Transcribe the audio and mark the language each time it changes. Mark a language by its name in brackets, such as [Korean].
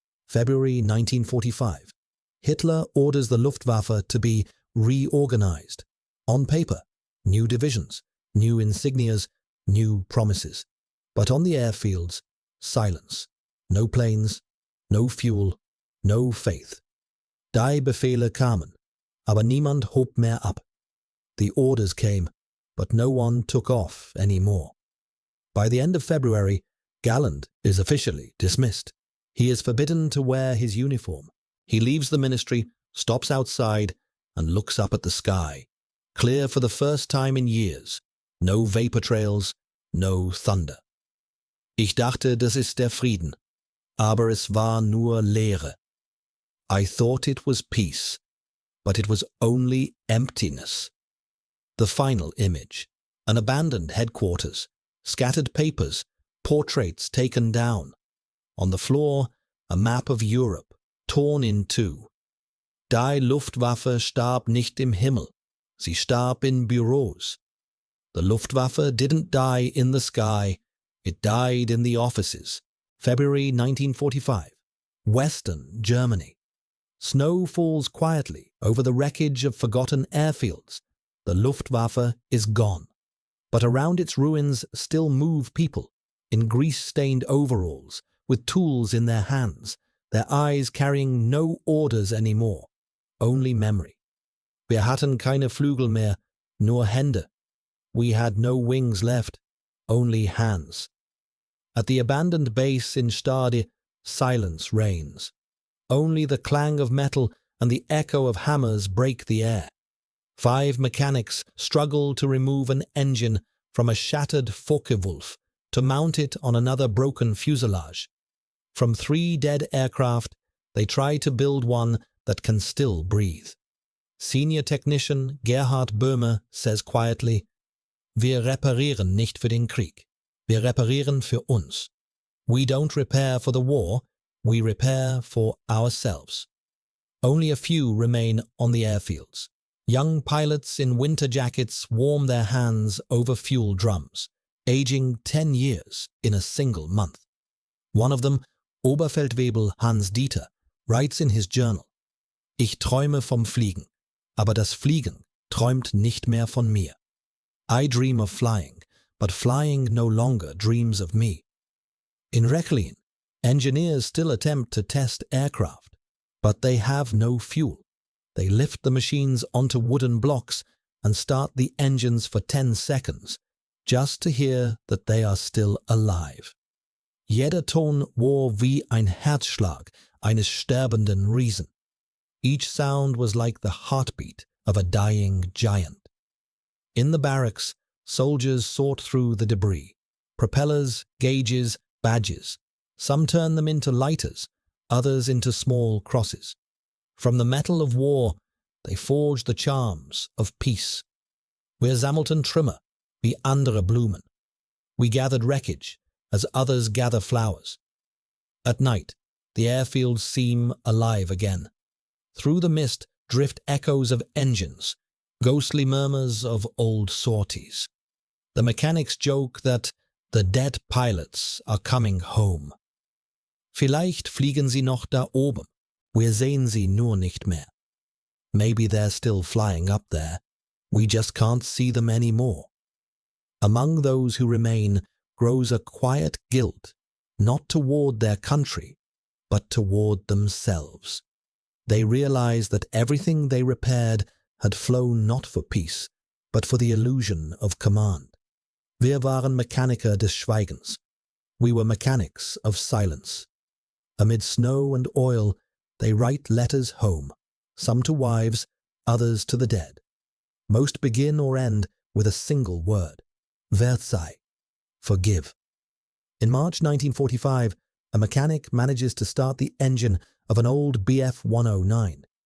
[English] February 1945. Hitler orders the Luftwaffe to be reorganized. On paper, new divisions, new insignias, new promises. But on the airfields, silence. No planes, no fuel, no faith. [German] Die Befehle kamen, aber niemand hob mehr ab. [English] The orders came, but no one took off anymore. By the end of February, Galland is officially dismissed. He is forbidden to wear his uniform. He leaves the ministry, stops outside, and looks up at the sky. Clear for the first time in years. No vapor trails, no thunder. [German] Ich dachte, das ist der Frieden, aber es war nur Leere. [English] I thought it was peace, but it was only emptiness. The final image. An abandoned headquarters, scattered papers, portraits taken down. On the floor, a map of Europe, torn in two. [German] Die Luftwaffe starb nicht im Himmel, sie starb in Büros. [English] The Luftwaffe didn't die in the sky, it died in the offices. February 1945. Western Germany. Snow falls quietly over the wreckage of forgotten airfields. The Luftwaffe is gone. But around its ruins still move people, in grease-stained overalls, with tools in their hands, their eyes carrying no orders anymore, only memory. [German] Wir hatten keine Flügel mehr, nur Hände. [English] We had no wings left, only hands. At the abandoned base in Stade, silence reigns. Only the clang of metal and the echo of hammers break the air. 5 mechanics struggle to remove an engine from a shattered Focke-Wulf to mount it on another broken fuselage. From 3 dead aircraft, they try to build one that can still breathe. Senior technician Gerhard Böhme says quietly, [German] Wir reparieren nicht für den Krieg. Wir reparieren für uns. [English] We don't repair for the war, we repair for ourselves. Only a few remain on the airfields. Young pilots in winter jackets warm their hands over fuel drums, aging 10 years in a single month. One of them, Oberfeldwebel Hans Dieter, writes in his journal, [German] Ich träume vom Fliegen, aber das Fliegen träumt nicht mehr von mir. [English] I dream of flying, but flying no longer dreams of me. In Rechlin, engineers still attempt to test aircraft, but they have no fuel. They lift the machines onto wooden blocks and start the engines for 10 seconds, just to hear that they are still alive. [German] Jeder Ton war wie ein Herzschlag eines sterbenden Riesen. [English] Each sound was like the heartbeat of a dying giant. In the barracks, soldiers sort through the debris. Propellers, gauges, badges. Some turn them into lighters, others into small crosses. From the metal of war, they forge the charms of peace. [German] Wir sammelten Trümmer, wie andere Blumen. [English] We gathered wreckage, as others gather flowers. At night, the airfields seem alive again. Through the mist drift echoes of engines, ghostly murmurs of old sorties. The mechanics joke that the dead pilots are coming home. [German] Vielleicht fliegen sie noch da oben. Wir sehen sie nur nicht mehr. [English] Maybe they're still flying up there. We just can't see them anymore. Among those who remain grows a quiet guilt, not toward their country, but toward themselves. They realize that everything they repaired had flown not for peace, but for the illusion of command. [German] Wir waren Mechaniker des Schweigens. [English] We were mechanics of silence. Amid snow and oil, they write letters home, some to wives, others to the dead. Most begin or end with a single word, Verzeih, forgive. In March 1945, a mechanic manages to start the engine of an old Bf 109.